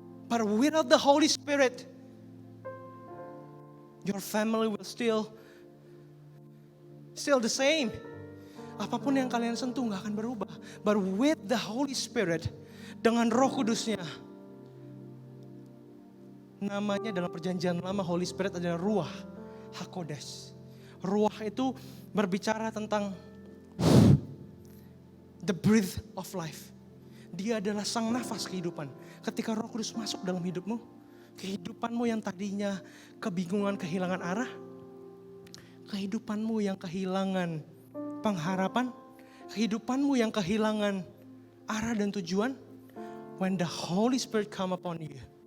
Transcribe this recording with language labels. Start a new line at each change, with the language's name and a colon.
English: But without the Holy Spirit, your family will still the same.
Indonesian: Apapun yang kalian sentuh gak akan berubah.
English: But with the Holy Spirit,
Indonesian: dengan Roh Kudusnya, namanya dalam perjanjian lama Holy Spirit adalah Ruach HaKodesh. Ruach itu berbicara tentang
English: the breath of life.
Indonesian: Dia adalah sang nafas kehidupan. Ketika Roh Kudus masuk dalam hidupmu, Kehidupanmu yang tadinya kebingungan, kehilangan arah. Kehidupanmu yang kehilangan pengharapan. Kehidupanmu yang kehilangan arah dan tujuan.
English: When the Holy Spirit come upon you.